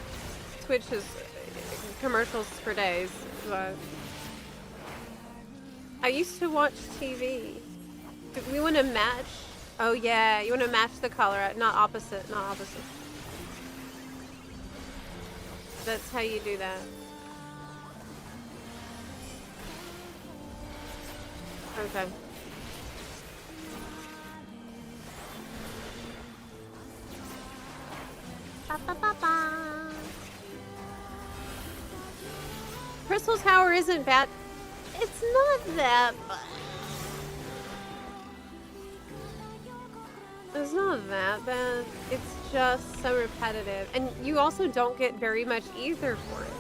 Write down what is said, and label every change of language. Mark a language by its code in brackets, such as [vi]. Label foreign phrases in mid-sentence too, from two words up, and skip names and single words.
[en] Twitch is commercials for days, but I used to watch TV. Do we want to match? Oh yeah, you want to match the color, not opposite, not opposite. That's how you do that. Okay. Ba, ba, ba, ba. Crystal Tower isn't bad. It's not that bad. It's not that bad. It's just so repetitive. And you also don't get very much ether for it.